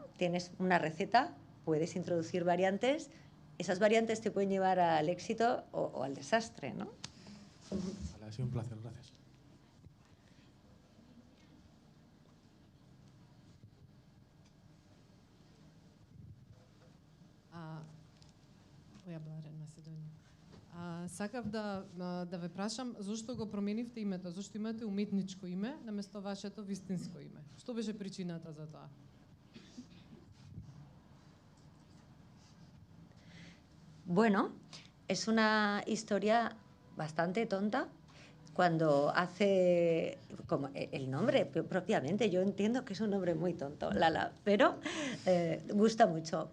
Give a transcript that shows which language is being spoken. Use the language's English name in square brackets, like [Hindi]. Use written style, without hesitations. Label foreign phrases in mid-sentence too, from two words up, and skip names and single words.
[Spanish] Tienes una receta, puedes introducir variantes, esas variantes te pueden llevar al éxito o al desastre, ¿no? Vale, ha sido un placer, gracias. Voy a hablar en Macedonија. [Macedonian] Сакав да ве прашам зошто го променивте името, зошто имате уметничко име наместо вашето вистинско име. Што беше причината за тоа? [Spanish] Bueno, es una historia bastante tonta. Cuando hace, como el nombre propiamente, yo entiendo que es un nombre muy tonto, Lala, pero gusta mucho.